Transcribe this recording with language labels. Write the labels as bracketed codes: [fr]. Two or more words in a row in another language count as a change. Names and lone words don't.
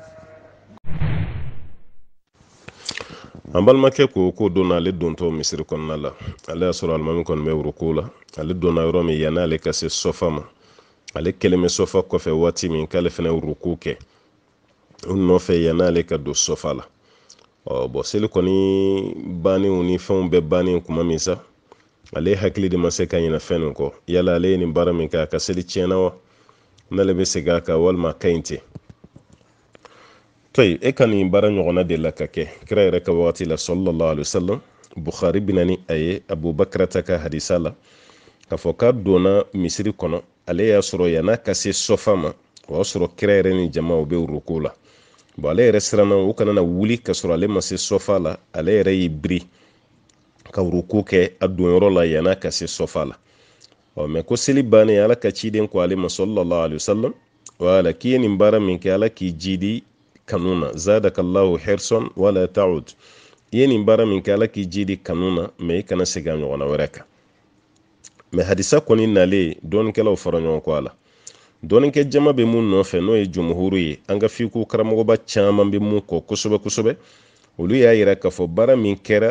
[bm] an balimakɛ ko donna ale dontɔ misiri kɔnɔna la ale y'a sɔrɔ alimami kɔni bɛ wuruko la ale donna yɔrɔ min yan'ale ka se sɔfa ma ale kɛlen bɛ sɔfa kɔfɛ waati min k'ale fana wuruko kɛ o nɔfɛ yan'ale ka don sɔfa la bon seli kɔni bannen ni fɛnw bɛɛ bannen kuma min sa ale hakili de ma se ka ɲinɛ fɛn nin kɔ yala ale ye nin baara min kɛ a ka seli tiɲɛna wa n'ale bɛ segin a kan walima a ka ɲi ten toyi e ka nin baara ɲɔgɔnna de la ka kɛ kira yɛrɛ ka wagati la [ar] صلى الله عليه وسلم [bm] bukhari bɛna ni a ye abubakar ta ka hadisa la k'a fɔ k'a donna misiri kɔnɔ ale y'a sɔrɔ yan'a ka se sɔfa ma o y'a sɔrɔ kira yɛrɛ ni jamaw bɛ ruku la bon ale yɛrɛ siranna o kana na wuli ka sɔrɔ ale ma se sɔfa la ale yɛrɛ y'i biri ka ruku kɛ a donyɔrɔ la yan'a ka se sɔfa la mais ko seli bannen ala ka ciden ko ale ma [ar] صلى الله عليه وسلم [bm] wala k'i ye nin baara min kɛ ala k'i jidi kanu na [ar] زادك الله حرصا ولا تعد [bm] i ye nin baara min kɛ ala k'i jidi kanu na mais i kana segin a ɲɔgɔnna wɛrɛ kan mais hadisa kɔni nalen dɔɔnikɛlaw fara ɲɔgɔn kɔ a la dɔɔnikɛ jama bɛ mun nɔfɛ n'o ye jumhuru ye an ka fiku karamɔgɔba caman bɛ mun kɔ kosɛbɛ kosɛbɛ olu y'a yira k'a fɔ baara min kɛra